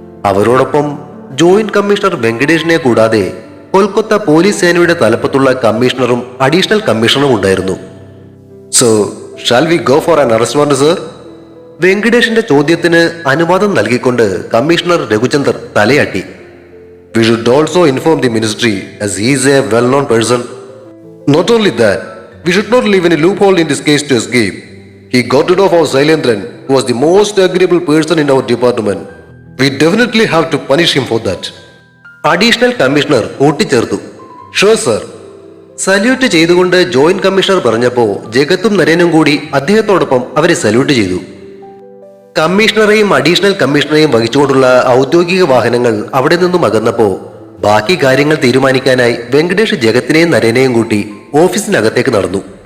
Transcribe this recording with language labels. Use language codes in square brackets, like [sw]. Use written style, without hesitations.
[ml] അവരോടൊപ്പം joint commissioner വെങ്കടേഷിനെ കൂടാതെ Kolkata police സേനയുടെ തലപ്പത്തുള്ള കമ്മീഷണറും അഡീഷണൽ കമ്മീഷണറും ഉണ്ടായിരുന്നു. [en] So shall we go for an arrest warrant sir? [ml] വെങ്കടേഷിന്റെ ചോദ്യത്തിന് അനുവാദം നൽകിക്കൊണ്ട് കമ്മീഷണർ രഘുചന്ദർ തലയാട്ടി. [en] We should also inform the ministry as he is a well-known person. Not only that, we should not leave any loophole in this case to escape. He got rid of our Sailendran, who was the most agreeable person in our department. We definitely have to punish him for that. [ml] Additional commissioner കൂട്ടിച്ചേർത്തു. [en] Sure sir. [ml] Salute ചെയ്തുകൊണ്ട് joint commissioner പറഞ്ഞപ്പോ ജഗത്തും നരേനും കൂടി അദ്ദേഹത്തോടൊപ്പം അവരെ salute ചെയ്തു. കമ്മീഷണറെയും additional കമ്മീഷണറെയും വഹിച്ചുകൊണ്ടുള്ള ഔദ്യോഗിക വാഹനങ്ങൾ അവിടെ നിന്നും അകന്നപ്പോ ബാക്കി കാര്യങ്ങൾ തീരുമാനിക്കാനായി വെങ്കടേഷ് ജഗത്തിനെയും നരേനെയും കൂട്ടി ഓഫീസിനകത്തേക്ക് നടന്നു.